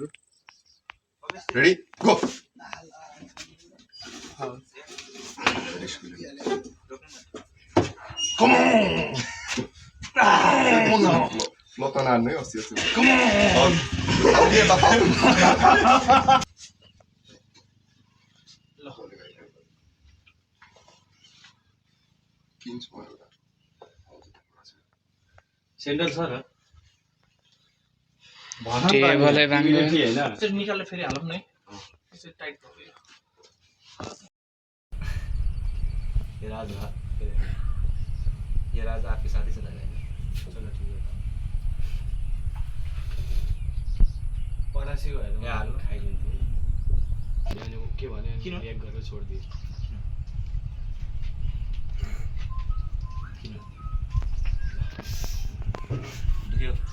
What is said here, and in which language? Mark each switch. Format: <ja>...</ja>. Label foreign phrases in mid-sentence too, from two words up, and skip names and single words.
<en>ready go come on</en> <ne>ल त नान्नु है अस्ति अस्ति</ne> <en>come on</en> <ne>किन्छु म एउटा सेन्डल छ र टेबलै बाङ्गो होइन त्यसरी निकालेर फेरि हालौँ न है त्यसरी टाइट भयो</ne> <hi>ये राज आपके साथ ही चला जाएगा चलो ठीक है</hi> <ne>परासी भएर ए, हाल्नु। खाइदिन्थ्यो अनि के भन्यो किन? ब्याग गरेर छोडिदियो दुख्यो</ne>